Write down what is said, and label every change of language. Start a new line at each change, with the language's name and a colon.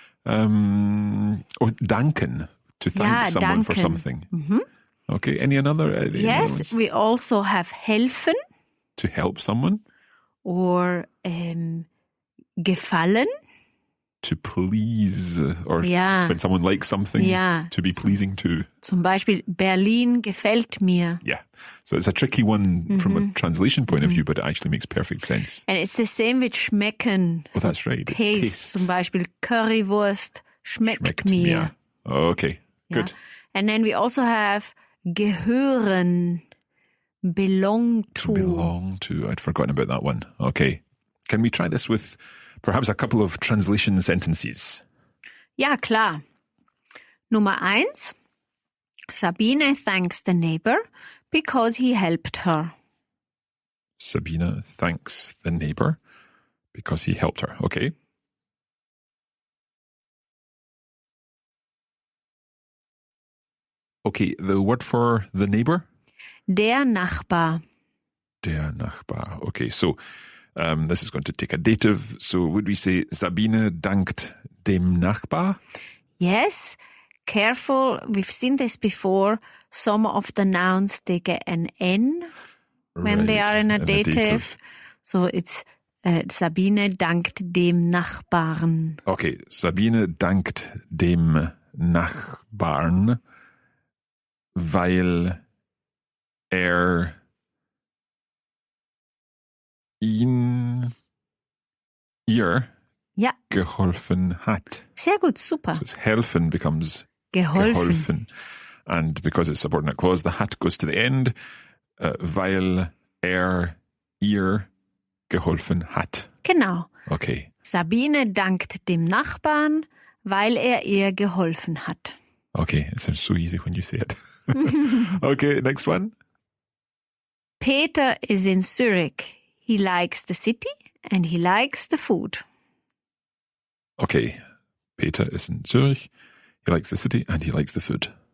English: Or danken, to thank someone for
German: danken.
English: something. Okay. Any another? Yes, we also have helfen To help someone. or gefallen. To please, or
German: Ja.
English: when someone likes something,
German: Ja.
English: to be pleasing to.
German: Zum Beispiel, Berlin gefällt mir.
English: Yeah. So it's a tricky one from a translation point of view, but it actually makes perfect sense. And it's the same with schmecken. Oh, that's right. It Taste. tastes.
German: Zum Beispiel Currywurst schmeckt mir.
English: Okay, good. Ja. And then we also have gehören, belong to. Belong to. I'd forgotten about that one. Okay. Can we try this with perhaps a couple of translation sentences?
German: Ja, klar. Nummer 1.
English: Sabine thanks the neighbor because he helped her. Sabina thanks the neighbor because he helped her. Okay. Okay, the word for the neighbor?
German: Der Nachbar. Der Nachbar.
English: Okay, so this is going to take a dative. So would we say Sabine dankt dem Nachbar? Yes, careful. We've seen this before. Some of the nouns, they get an N when they are in a dative.
German: So it's Sabine dankt dem Nachbarn. Okay, Sabine dankt dem Nachbarn, weil er ihr Ja, geholfen hat. sehr gut, super.
English: So it's helfen becomes
German: Geholfen.
English: And because it's subordinate clause, the hat goes to the end, weil er ihr geholfen hat.
German: Genau.
English: Okay.
German: Sabine dankt dem Nachbarn, weil er ihr geholfen hat.
English: Okay, it sounds so easy when you say it. Okay, next one. Peter is in Zurich. He likes the city and he likes the food. Okay, Peter is in Zurich. He likes the city and he likes the food.